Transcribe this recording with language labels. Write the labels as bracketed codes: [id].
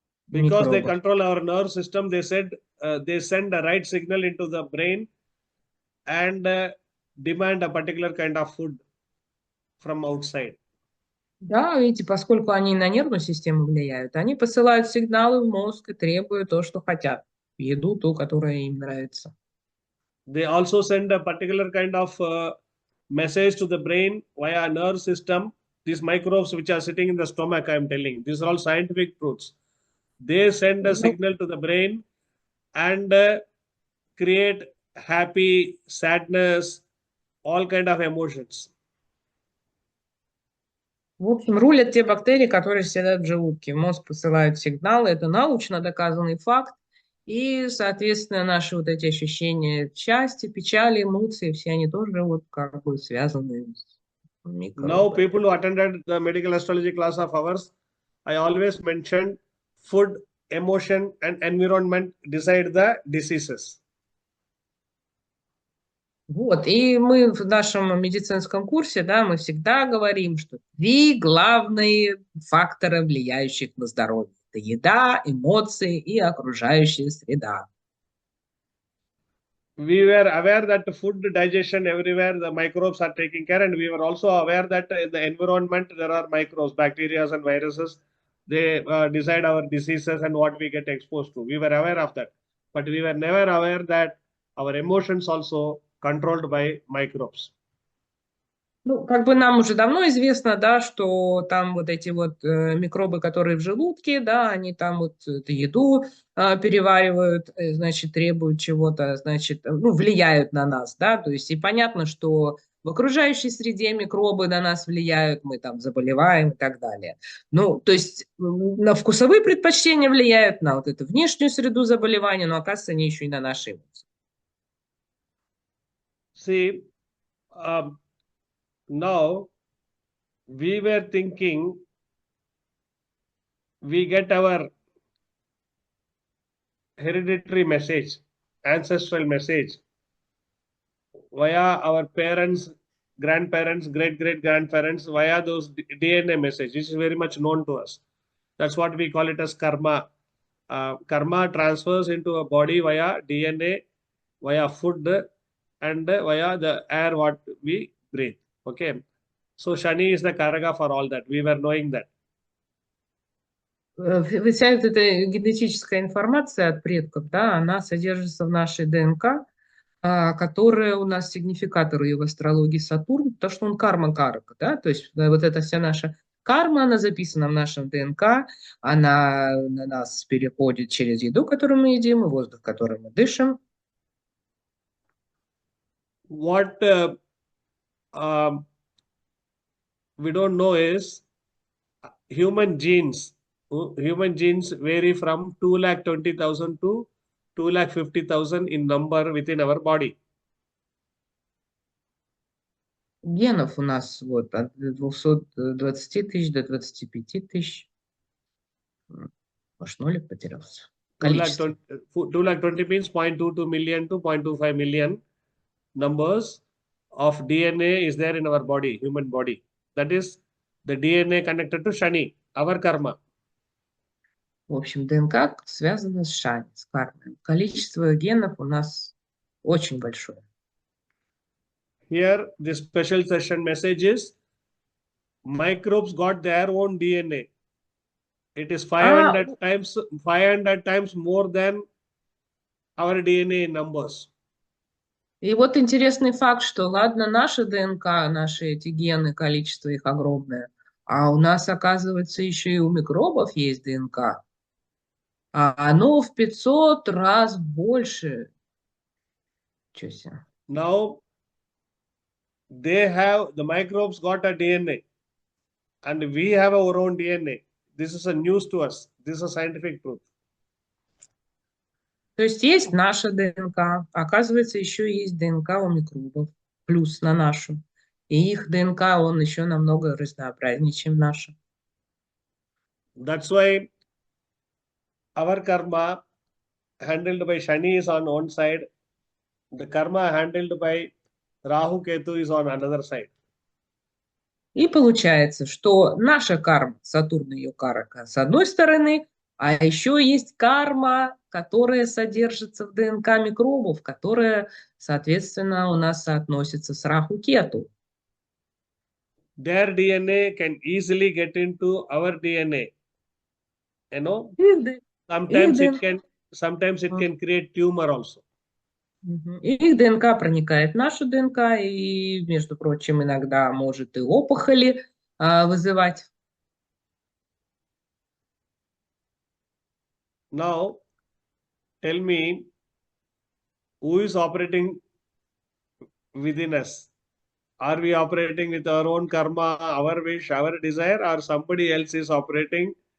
[en] Because they [ru] микробов. [en] control our nerve system, they said they send a right signal into the brain and demand a particular kind of food from outside. [ru] Да, видите, поскольку они на нервную систему влияют, они посылают сигналы в мозг и требуют то, что хотят. Еду, ту, которая им нравится. [en] They also send a particular kind of message to the brain via nerve system. These microbes which are sitting in the stomach, I am telling, these are all scientific truths. They send a [ru] Ну, [en] signal to the brain and create happy, sadness, all kind of emotions. [ru] в общем, рулят те бактерии, которые сидят в желудке. Мозг посылает сигналы, это научно доказанный факт. И, соответственно, наши вот эти ощущения счастья, печали, эмоции, все они тоже вот как бы связаны с [en] Now, [ru] микробами. [en] people who attended the medical astrology class of ours, I always mentioned food, emotion, and environment decide the diseases. [ru] Вот, и мы в нашем медицинском курсе, да, мы всегда говорим, что три главные фактора, влияющих на здоровье. Это еда, эмоции и окружающая среда. [en] We were aware that food digestion everywhere the microbes are taking care, and we were also aware that in the environment there are microbes, bacteria and viruses. They decide our diseases and what we get exposed to. We were aware of that, but we were never aware that our emotions also controlled by microbes. [ru] Ну, как бы нам уже давно известно, да, что там вот эти вот микробы, которые в желудке, да, они там вот эту еду переваривают, значит, требуют чего-то, значит, ну, влияют на нас, да, то есть и понятно, что в окружающей среде микробы на нас влияют, мы там заболеваем и так далее. Ну, то есть на вкусовые предпочтения влияют, на вот эту внешнюю среду заболевания, но оказывается, они еще и на наши эмоции. [en] See, now we were thinking we get our hereditary message, ancestral message via our parents, grandparents, great great grandparents, via those DNA message. This is very much known to us. That's what we call it as karma. Karma transfers into a body via DNA, via food, and via the air what we breathe. Okay. So Shani is the Karaga for all that. We were knowing that. [ru] Вся вот эта генетическая информация от предков, да, она содержится в нашей ДНК, которая у нас сигнификатор ее в астрологии Сатурн, потому что он карма-карка, да, то есть вот эта вся наша карма, она записана в нашем ДНК, она на нас переходит через еду, которую мы едим, и воздух, который мы дышим. [en] What we don't know is human genes. Human genes vary from 2,20,000 to 250,000 in number within our body. [ru] Генов у нас вот от 220 тысяч до 25 тысяч. Может, нолик потерялся? [en] 2 lakh [ru] Количество. [en] 220 means 0.22 million to 0.25 million numbers of DNA is there in our body, human body. That is the DNA connected to Shani, our karma. [ru] В общем, ДНК связана с Шани, с кармой. Количество генов у нас очень большое. [en] Here, this special session message is microbes got their own DNA. It is 500 times more than our DNA in numbers. [ru] И вот интересный факт, что ладно, наша ДНК, наши эти гены, количество их огромное, а у нас, оказывается, еще и у микробов есть ДНК. А оно в 500 раз больше. Чё себе. [en] Now, the microbes got a DNA and we have our own DNA. This is a news to us. This is a scientific truth. [ru] То есть наша ДНК, оказывается, еще есть ДНК у микробов, плюс на нашу. И их ДНК, он еще намного разнообразнее, чем наша. [en] That's why our karma handled by Shani is on one side. The karma handled by Rahu Ketu is on another side. [ru] И получается, что наша карма, Сатурн ее карака, с одной стороны, а еще есть карма, которая содержится в ДНК микробов, которая, соответственно, у нас соотносится с Раху Кету. [en] Their DNA can easily get into our DNA. You know, sometimes it can create tumor also. [ru] Их ДНК проникает в нашу ДНК и, между прочим, иногда может и опухоли вызывать. [en] Now, tell me, who is operating within us? Are we operating with our own karma, our wish, our desire, or somebody else is operating?